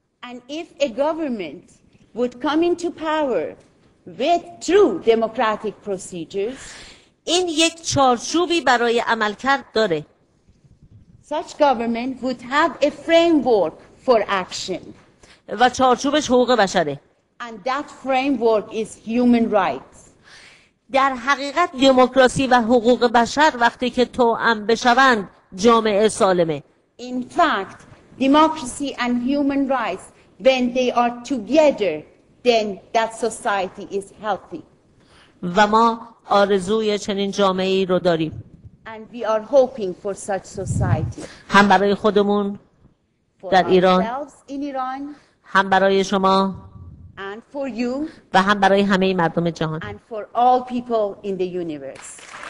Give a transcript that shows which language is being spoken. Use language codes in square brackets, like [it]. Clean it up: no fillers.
[en] And if a government would come into power through democratic procedures, [fa] این یک چارچوبی برای عملکرد داره. [en] Such government would have a framework for action. [fa] و چارچوبش حقوق بشره. [en] And that framework is human rights. [fa] در حقیقت دموکراسی و حقوق بشر وقتی که توأم بشوند جامعه سالمه. [en] In fact, democracy and human rights, when they are together, then that society is healthy. [fa] و ما آرزوی چنین جامعه‌ای رو داریم. [en] And we are hoping for such society. [fa] هم برای خودمون در ایران، [en] In Iran, [fa] هم برای شما [en] and for you, [fa] و هم برای همه مردم جهان. [en] and for all people in the universe.